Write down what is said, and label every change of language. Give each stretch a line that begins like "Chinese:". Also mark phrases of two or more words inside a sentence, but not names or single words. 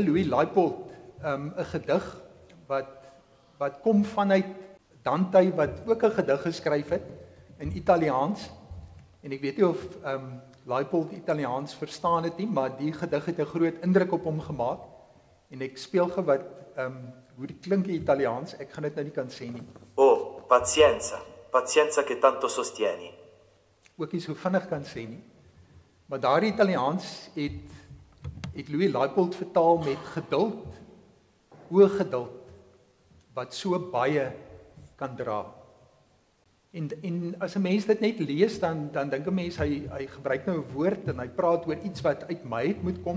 Afrikaans: Louis Leipold 'n gedig wat kom vanuit Dante wat ook 'n gedig geskryf het in Italiaans. En ek weet nie of Leipold Italiaans verstaan het nie, maar die gedig het 'n groot indruk op hom gemaak. En ek speel gou wat hoe dit klink in Italiaans, ek gaan dit nou nie kan sê nie.
Italian: Oh, pazienza, pazienza che tanto sostieni.
Afrikaans: Ook nie so vinnig kan sê nie. Maar daardie Italiaans het Louis Leipold vertaal met geduld, o geduld, wat so baie kan dra. En as 'n mens dit net lees, dan dink 'n mens hy gebruik nou 'n woord en hy praat oor iets wat uit my uit moet kom.